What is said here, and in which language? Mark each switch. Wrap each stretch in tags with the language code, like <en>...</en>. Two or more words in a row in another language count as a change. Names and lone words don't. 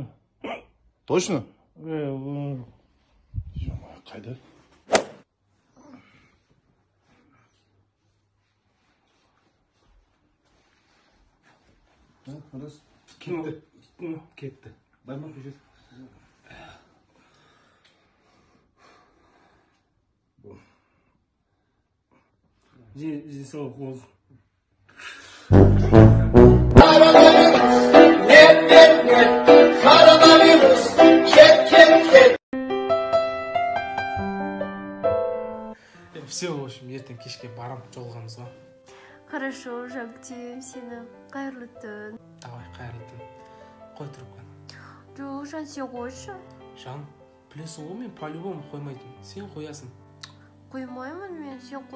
<kk>Точно? Қайда? Кетті. Баймақ жүреді.</kk> <ru>Здесь колхоз. Все, в общем,</ru> <kk>ертең кешке барам жолығамыз ба? Хорошо, жактем сені. Қайырлы түн. Давай, қайырлы түн. Қой трубканы. Жоқ, Жан, сен қойшы. Жан, білесің ғой мен по-любому қоймайтын. Сен қоясың. Қоймаймын мен, сен қой.</kk>